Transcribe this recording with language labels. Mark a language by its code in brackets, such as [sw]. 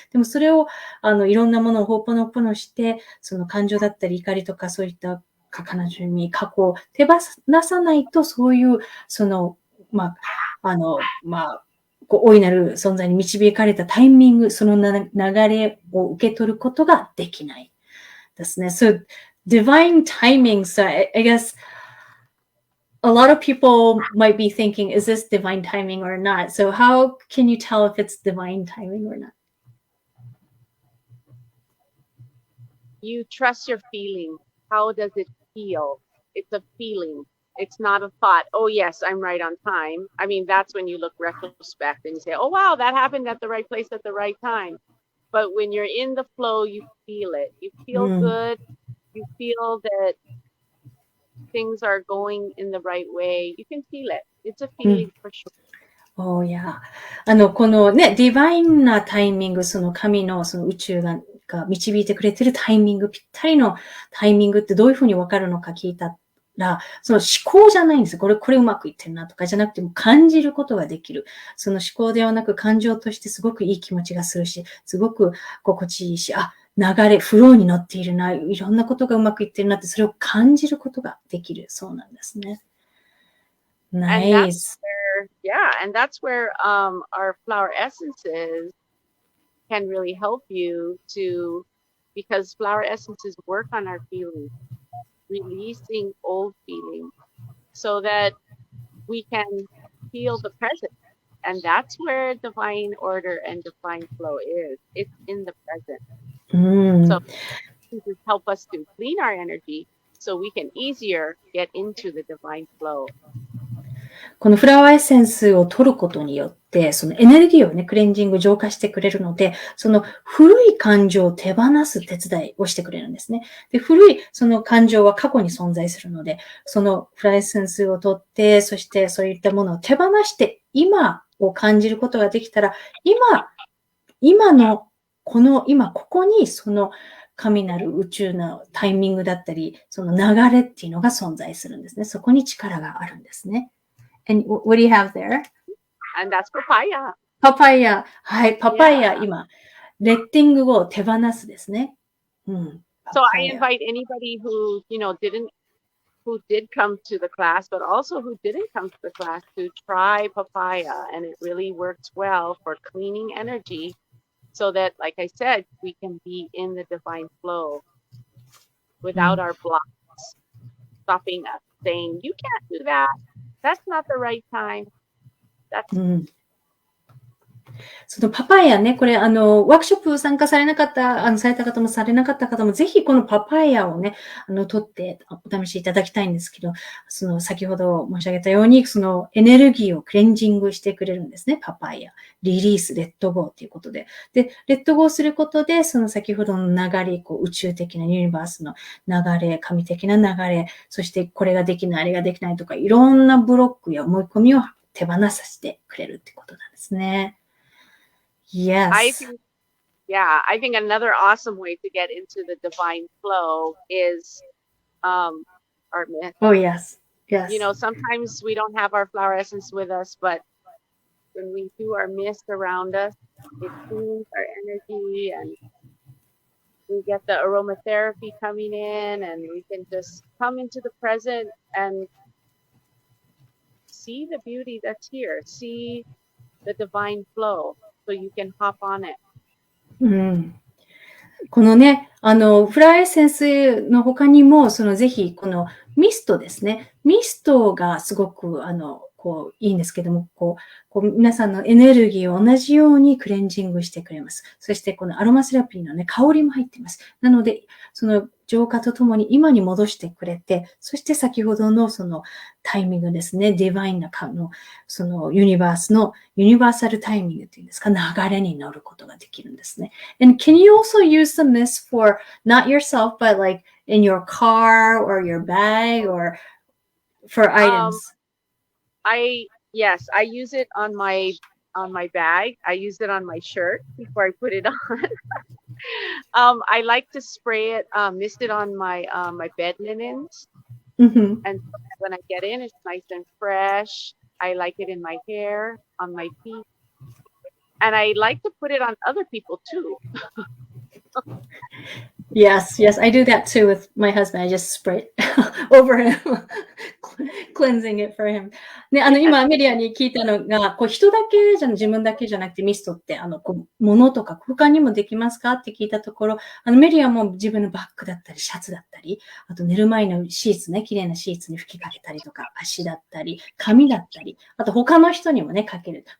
[ja] でも、それを、いろんなものをホーポノポノして、感情だったり怒りとか、そういった過去を手放さないと、そういう、大いなる存在に導かれたタイミング、その流れを受け取ることができないですね。 [en] So, divine timing, so I guess a lot of people might be thinking, is this divine timing or not? So how can you tell if it's divine timing or not? You trust your feeling. How does it feel? It's a feeling. It's not a thought. Oh, yes, I'm right on time. I mean, that's when you look retrospect and you say, oh, wow, that happened at the right place at the right time. But when you're in the flow, you feel it. You feel good. You feel that things are going in the right way. You can feel it. It's a feeling for sure. Oh, yeah. [ja] このね、ディバインなタイミング、神の宇宙が導いてくれてるタイミング、ぴったりのタイミングってどういうふうにわかるのか聞いたら、思考じゃないんですよ。これうまくいってるなとかじゃなくても感じることができる。思考ではなく感情としてすごくいい気持ちがするし、すごく心地いいし、流れ、フローに乗っているな、いろんなことがうまくいってるなって、それを感じることができるそうなんですね。 [en] Nice. And that's where our flower essences can really help you because flower essences work on our feelings, releasing old feelings so that we can feel the present. And that's where divine order and divine flow is. It's in the present. So this help us to clean our energy so we can easier get into the divine flow. [ja] このフラワーエッセンスを取ることによって、エネルギーをね、クレンジング、浄化してくれるので、古い感情を手放す手伝いをしてくれるんですね。で、古い感情は過去に存在するので、フラワーエッセンスを取って、そしてそういったものを手放して、今を感じることができたら、今ここに神なる宇宙のタイミングだったり、その流れっていうのが存在するんですね。そこに力があるんですね。 [en] And what do you have there? And that's papaya. [ja] パパイヤ。はい、パパイヤ、今、レッティングを手放すですね。 [en] So I invite anybody who, who did come to the class, but also who didn't come to the class to try papaya. And it really works well for cleaning energy so that, like I said, we can be in the divine flow without our blocks stopping us, saying, you can't do that. That's not the right time. That's [ja] そのパパイヤね、これワークショップ参加されなかった、された方もされなかった方も、ぜひこのパパイヤをね、取ってお試しいただきたいんですけど、先ほど申し上げたように、そのエネルギーをクレンジングしてくれるんですね、パパイヤ。リリース、レッドゴーということで。で、レッドゴーすることで、その先ほどの流れ、宇宙的なユニバースの流れ、神的な流れ、そしてこれができない、あれができないとか、いろんなブロックや思い込みを手放させてくれるってことなんですね。 [en] Yes. I think another awesome way to get into the divine flow is our mist. Oh, yes. Sometimes we don't have our flower essence with us, but when we do our mist around us, it cleans our energy and we get the aromatherapy coming in and we can just come into the present and see the beauty that's here, see the divine flow. So you can hop on it. [ja] このね、フラーエッセンスの他にも、ぜひ、このミストですね。ミストがすごく、いいんですけども、皆さんのエネルギーを同じようにクレンジングしてくれます。そして、このアロマセラピーのね、香りも入っています。なので、その浄化とともに今に戻してくれて、そして先ほどのそのタイミングですね、ディバインなそのユニバースのユニバーサルタイミングっていうんですか、流れに乗ることができるんですね。 [en] And can you also use the mist for not yourself, but like in your car or your bag or for items? Yes, I use it on my bag. I use it on my shirt before I put it on. I like to spray it, mist it on my bed linens. And when I get in, it's nice and fresh. I like it in my hair, on my feet. And I like to put it on other people too. Yes, I do that too with my husband. I just spray it over him, cleansing it for him. [ja] ね、今、メリアに聞いたのが、人だけじゃ、自分だけじゃなくてミストって、物とか空間にもできますかって聞いたところ、メリアも自分のバッグだったり、シャツだったり、あと寝る前のシーツね、綺麗なシーツに吹きかけたりとか、足だったり、髪だったり、あと他の人にもね、かける。